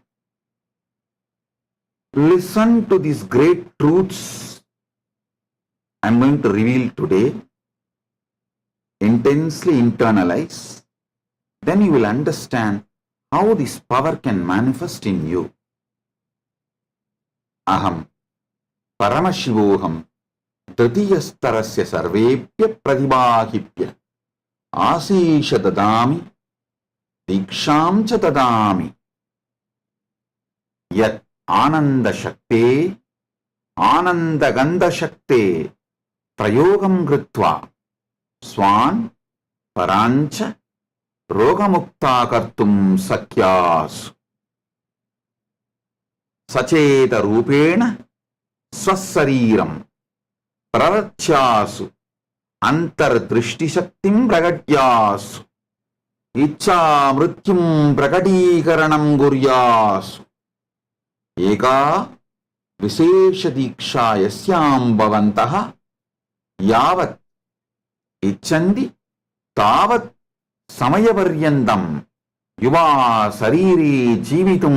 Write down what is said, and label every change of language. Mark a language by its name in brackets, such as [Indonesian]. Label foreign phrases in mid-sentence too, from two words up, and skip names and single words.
[English] Listen to these great truths I am going to reveal today. Intensely internalize. Then you will understand how this power can manifest in you. [Sanskrit] अहं परमशिवोहं तृतीयस्तरस्य सर्वेप्य प्रतिबहिप्य आशिषा ददामि दीक्षां च ददामि यत् आनन्द शक्ते आनन्द गन्ध शक्ते प्रयोगं गृत्वा स्वान् परंच रोगमुक्ता कर्तुं शक्यस् सचेत रूपेण स्वशरीरं ప్రరచ్యాసు అంతర్దృష్టిశక్తిం ప్రగట్యాసు ఇచ్చా మృత్యుం ప్రకటీకరణం గుర్యాసు ఏకా విశేషదీక్షా యస్యాం భవంతః యావత్ ఇచ్చంది తావత్ సమయపర్యంతం యువా శరీరే జీవితుం